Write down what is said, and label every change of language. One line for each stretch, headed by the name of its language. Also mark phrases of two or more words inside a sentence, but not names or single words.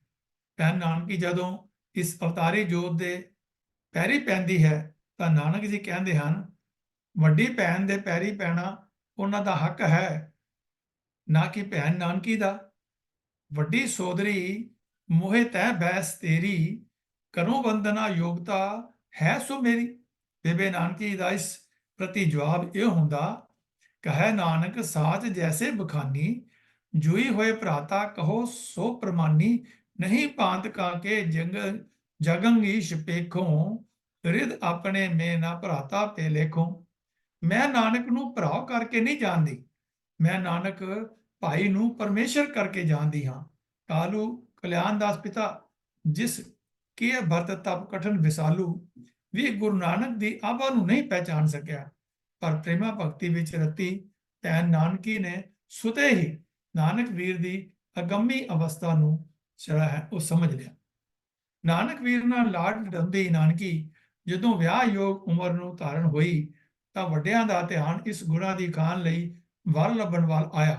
Punjabi: ਭੈਣ ਨਾਨਕੀ ਜਦੋਂ ਇਸ ਅਵਤਾਰੀ ਜੋਤ ਦੇ ਪੈਰੀ ਪੈਂਦੀ ਹੈ ਤਾਂ ਨਾਨਕ ਜੀ ਕਹਿੰਦੇ ਹਨ, ਵੱਡੀ ਭੈਣ ਦੇ ਪੈਰੀ ਪੈਣਾ ਉਹਨਾਂ ਦਾ ਹੱਕ ਹੈ, ਨਾ ਕਿ ਭੈਣ ਨਾਨਕੀ ਦਾ। ਵੱਡੀ ਸੋਦਰੀ ਮੋਹਿ ਤੈ ਬੈਸ ਤੇਰੀ, ਕਰੋ ਬੰਦਨਾ ਯੋਗਤਾ ਹੈ ਸੋ ਮੇਰੀ। ਬੇਬੇ ਨਾਨਕੀ ਦਾ ਇਸ ਪ੍ਰਤੀ ਜਵਾਬ ਇਹ ਹੁੰਦਾ, ਕਹੇ ਨਾਨਕ ਸਾਚ ਜੈਸੇ ਬਖਾਨੀ, ਜੁਈ ਹੋਏ ਭ੍ਰਾਤਾ ਕਹੋ ਸੋ ਪ੍ਰਮਾਨੀ। ਨਹੀਂ ਪਾਂਤ ਕਾਕੇ ਜਗੰਗ ਈਸ਼ ਪੇਖੋਂ, ਰਿਦ ਅਪਨੇ ਮੇਂ ਨਾ ਭ੍ਰਾਤਾ ਪੇ ਲੇਖੋਂ। ਮੈਂ ਨਾਨਕ ਨੂੰ ਭਰਾਵ ਕਰਕੇ ਨਹੀਂ ਜਾਣਦੀ, ਮੈਂ ਨਾਨਕ ਭਾਈ ਨੂੰ ਪਰਮੇਸ਼ਵਰ ਕਰਕੇ ਜਾਣਦੀ ਹਾਂ। ਕਾਲੂ ਕਲਿਆਣ ਦਾਸ ਪਿਤਾ ਜਿਸ ਕੇ ਭਰਤ ਤਪ ਕਠਨ ਵਿਸਾਲੂ, ਵੀ ਗੁਰੂ ਨਾਨਕ ਦੀ ਆਭਾ ਨੂੰ ਨਹੀਂ ਪਹਿਚਾਨ ਸਕਿਆ। ਪਰ ਪ੍ਰੇਮਾ ਭਗਤੀ ਵਿੱਚ ਰਤੀ ਭੈਣ ਨਾਨਕੀ ਨੇ ਸੁਤੇ ਹੀ ਨਾਨਕ ਵੀਰ ਦੀ ਅਗੰਮੀ ਅਵਸਥਾ ਨੂੰ ਜਿਹੜਾ ਹੈ ਉਹ ਸਮਝ ਲਿਆ। ਨਾਨਕ ਵੀਰ ਨਾਲ ਲਾਡ ਡੰਦੀ ਨਾਨਕੀ ਜਦੋਂ ਵਿਆਹ ਯੋਗ ਉਮਰ ਨੂੰ ਧਾਰਨ ਹੋਈ ਤਾਂ ਵੱਡਿਆਂ ਦਾ ਧਿਆਨ ਇਸ ਗੁਣਾ ਦੀ ਖਾਨ ਲਈ ਵਰ ਲੱਭਣ ਵੱਲ ਆਇਆ।